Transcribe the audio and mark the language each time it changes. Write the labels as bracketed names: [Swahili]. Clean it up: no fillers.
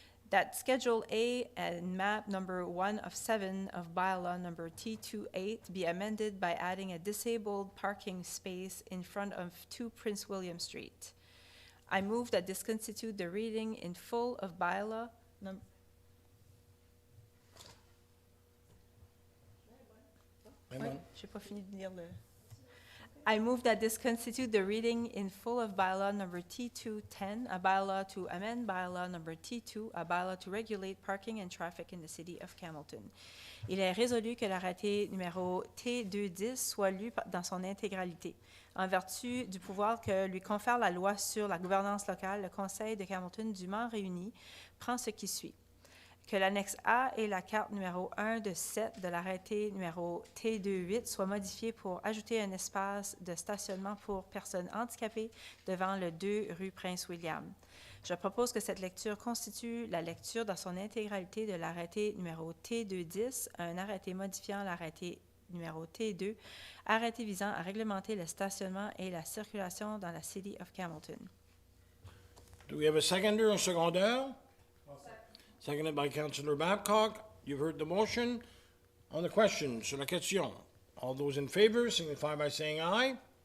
[English] That Schedule A and map number 1 of 7 of bylaw number T28 be amended by adding a disabled parking space in front of 2 Prince William Street. I move that this constitute the reading in full of bylaw number. [French] Oui, j'ai pas fini de lire le. [English] I move that this constitute the reading in full of bylaw number T210, a bylaw to amend bylaw number T2, a bylaw to regulate parking and traffic in the city of Campbellton. [French] Il est résolu que l'arrêté numéro T210 soit lu dans son intégralité. En vertu du pouvoir que lui confère la loi sur la gouvernance locale, le Conseil de Campbellton dûment réuni prend ce qui suit. Que l'annexe A et la carte numéro 1 de 7 de l'arrêté numéro T28 soient modifiées pour ajouter un espace de stationnement pour personnes handicapées devant le 2 rue Prince-William. Je propose que cette lecture constitue la lecture dans son intégralité de l'arrêté numéro T210, un arrêté modifiant l'arrêté numéro T2, arrêté visant à réglementer le stationnement et la circulation dans la City of Campbellton. [English] Do we have a seconder, [French] un secondaire? [English] Seconded by Councilor Babcock. You've heard the motion. On the question, [French] sur la question. [English] All those in favor signify by saying aye.